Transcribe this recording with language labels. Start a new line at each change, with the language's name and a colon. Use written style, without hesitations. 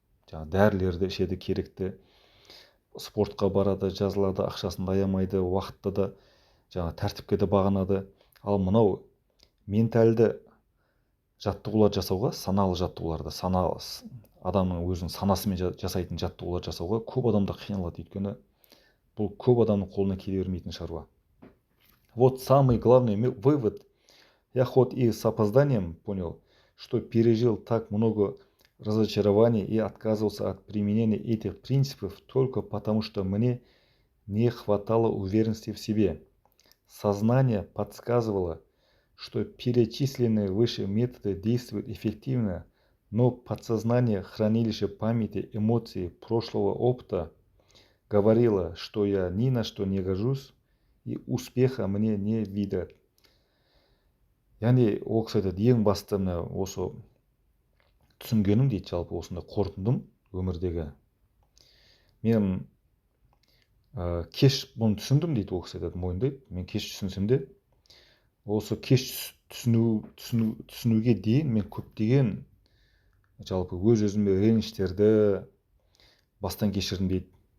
Kazakh: Жаңағы дәрілерді ішеді, керекті, спортқа барады, жазылады, ақшасын да аямайды, уақытты да жаңағы тәртіпке де бағынады. Ал мынау ментальді жаттығулар жасауға, саналы жаттығуларды, адамның өзінің санасымен жасайтын жаттығулар жасауға көп адамдар қиналады, өйткені бұл көп адамның қолына келе бермейтін шаруа.
Russian: Вот самый главный вывод. Я хоть и с опозданием понял, что пережил так много разочарований и отказывался от применения этих принципов только потому, что мне не хватало уверенности в себе. Сознание подсказывало, что перечисленные выше методы действуют эффективно, но подсознание, хранилище памяти, эмоций, прошлого опыта говорило, что я ни на что не гожусь и успеха мне не видать.
Kazakh: Яғни ол кісі айтады, ең басты мына осы түсінгенім дейді, жалпы осындай қорытындым өмірдегі. Мен кеш бұны түсіндім дейді, ол кісі айтады, мойындайды. Мен кеш түсінсем де, осы кеш түсінуге дейін мен көптеген жалпы өз-өзіме реніштерді бастан кешірдім дейді.